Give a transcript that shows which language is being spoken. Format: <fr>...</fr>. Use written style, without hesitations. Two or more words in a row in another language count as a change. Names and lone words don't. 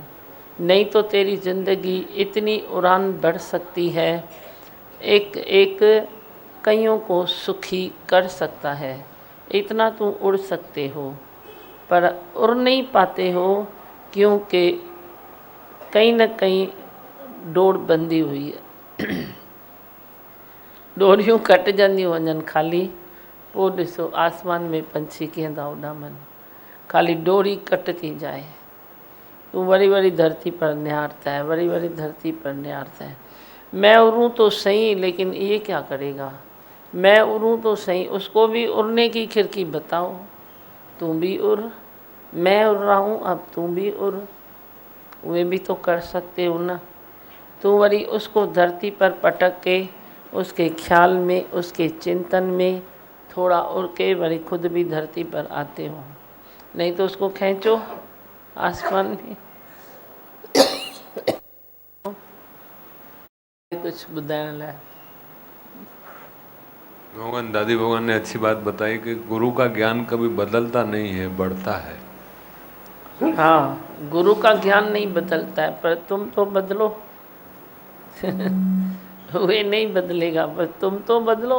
<hi>नहीं तो तेरी ज़िंदगी इतनी उड़ान बढ़ सकती है, एक एक कईयों को सुखी कर सकता है। इतना तुम उड़ सकते हो, पर उड़ नहीं पाते हो क्योंकि कहीं न कहीं डोर बंधी हुई है।</hi> <sd>डोरियूं कट जंदियूं वञनि खाली, पोइ ॾिसो आसमान में पंछी कीअं था उॾामनि।</sd> <hi>खाली डोरी कटती जाए, तू वरी वरी धरती पर निहारता है, वरी वरी धरती पर निहारता है। मैं उड़ूँ तो सही, लेकिन ये क्या करेगा। मैं उड़ूँ तो सही, उसको भी उड़ने की खिड़की बताओ। तू भी उड़, मैं उड़ रहा हूँ, अब तू भी उड़। वे भी तो कर सकते हो ना। तो वरी उसको धरती पर पटक के उसके ख्याल में, उसके चिंतन में थोड़ा उड़ के वरी खुद भी धरती पर आते हो। नहीं तो उसको खींचो आसमान में।</hi> <sd>कुछ ॿुधाइण लाइ।</sd> <hi>भगवान दादी भगवान ने अच्छी बात बताई कि गुरु का ज्ञान कभी बदलता नहीं है, बढ़ता है। हाँ, गुरु का ज्ञान नहीं बदलता है, पर तुम तो बदलो। वे नहीं बदलेगा, पर तुम तो बदलो।</hi>